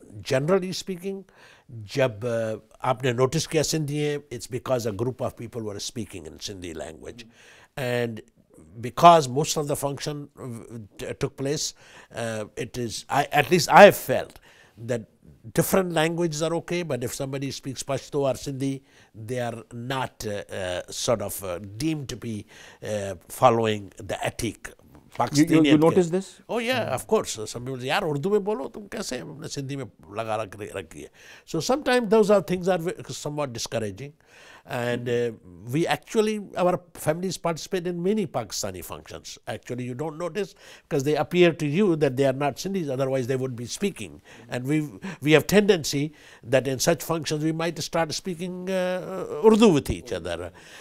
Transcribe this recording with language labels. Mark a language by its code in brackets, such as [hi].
[en] generally speaking [hi] जब आपने notice किया सिंधी है, [en] It's because a group of people were speaking in Sindhi language, and because most of the function took place, it is, at least I have felt that different languages are okay, but if somebody speaks Pashto or Sindhi, they are not sort of deemed to be following the ethic. You notice this? Oh yeah, of course. Some people say, [hi] यार उर्दू में बोलो, तुम कैसे हमने सिंधी में लगा रखी है. [en] So sometimes those are things are somewhat discouraging, and we actually, our families participate in many Pakistani functions. Actually, you don't notice because they appear to you that they are not Sindhis, otherwise they would be speaking. And we have tendency that in such functions we might start speaking Urdu with each other.